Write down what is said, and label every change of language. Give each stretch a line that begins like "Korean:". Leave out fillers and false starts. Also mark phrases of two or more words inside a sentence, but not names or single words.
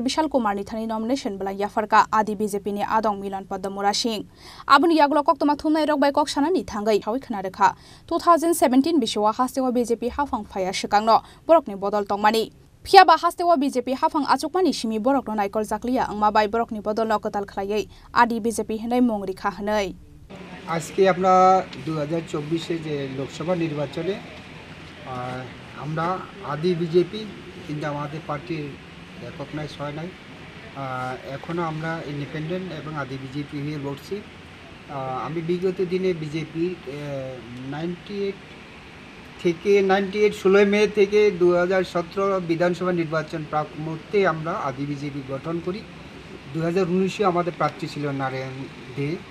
Kok Borok: Bishal Kumar ni thani nomination bala yafarka adi BJP ni Adong Milan Padmara Singh Abuni yagolo koktoma thumnai rok bai kok sana ni thangai hawi khana rekha 2017 biswa hastewa BJP hafang phaya shikangno borok ni bodol tongmani Phiaba hastewa BJP hafang achukmani simi borok no naikol jakliya angma bai borok ni bodol lokatal khlayai adi BJP hinai mongri kha hanai
Bangla: আজকে আমরা 2024 যে লোকসভা নির্বাচনে আমরা আদি বিজেপি কিন্তু আমাদের পার্টির রেকগনাইজ হয় নাই এখনো আমরা ইন্ডিপেন্ডেন্ট এবং আদি বিজেপি হয়ে লড়ছি আমি বিগত দিনে বিজেপি 16 মে থেকে 2017 বিধানসভা নির্বাচন প্রাক মুহূর্তে আমরা আদি বিজেপি গঠন করি 2019-এ আমাদের প্রার্থী ছিল নারায়ণ দে